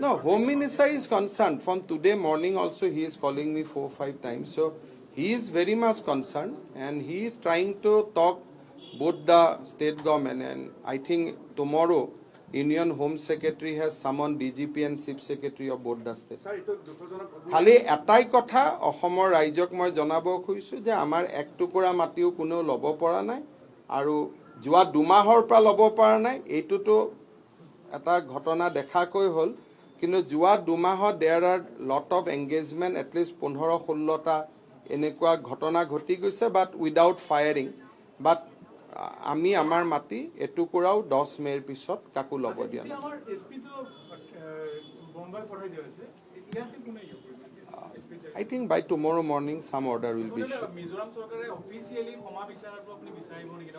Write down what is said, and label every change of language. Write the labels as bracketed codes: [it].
[en] No, Home Minister is concerned. From today morning also he is calling me 4 or 5 times. So he is very much concerned and he is trying to talk both the state government and I think tomorrow Union Home Secretary has summoned DGP and Chief Secretary of both the states. [as] খালি এটাই কথা অসমৰ ৰাইজক মই জনাব খুজিছো যে আমাৰ এক টুকুৰা মাটিও কোনেও ল'ব পৰা নাই আৰু যোৱা 2 মাহৰ পৰা ল'ব পৰা নাই এইটোতো এটা ঘটনা দেখাকৈ হ'ল কিন্তু যোৱা 2 মাহত [en] there are lot of engagement at least [as] 15-16টা এনেকুৱা ঘটনা ঘটি গৈছে [en] but without firing but [as] আমি আমাৰ মাটি এটুকুৰাও 10 মেৰ পিছত কাকো ল'ব দিয়া নাই আমাৰ এসপি তো বোম্বাই পঠাই দিয়া হৈছে ইয়াতে কোনে [en] I think by tomorrow morning some order will be issued. [as] Mizoram চৰকাৰে অফিচিয়েলি ক্ষমা বিচাৰাটো আপুনি বিচাৰিব নেকি